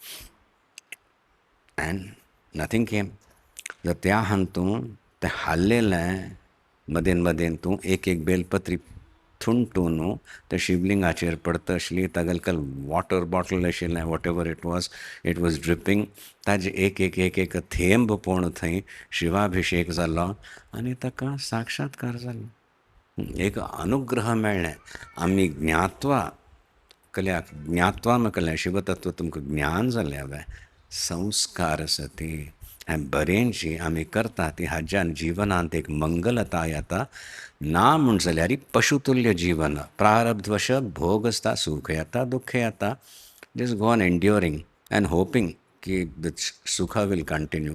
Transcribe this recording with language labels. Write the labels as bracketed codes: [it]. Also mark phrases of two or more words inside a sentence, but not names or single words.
[en] and nothing came [kok] जर त्या हातूंत तें हाल्लेलें मदेन मदेन तूं एक एक बेलपत्री थुंटू न्हू त्या शिवलिंगाचेर पडटा आसली तागेले [en] water bottle [kok] आशिल्लें [en] what ever it was dripping [kok] ताजे एक एक एक एक थेंब पळोवन थंय शिवाभिशेक जालो आनी ताका साक्षात्कार जालो एक अनुग्रह मेळ्ळें आमी ज्ञात्वा कल्याक ज्ञात्वा म्हळ्यार शिवतत्व तुमकां ज्ञान जालें हांवें संस्कार आसा ती हें बरेंची आमी करता ती हाज्यान जिवनांत एक मंगलता येता ना म्हण जाल्यार पशुतुल्य जीवन प्रारब्धवश भोग आसता सूख येता दुख्ख येता [en] just go on enduring and hoping [kok] की [en] the sukh will continue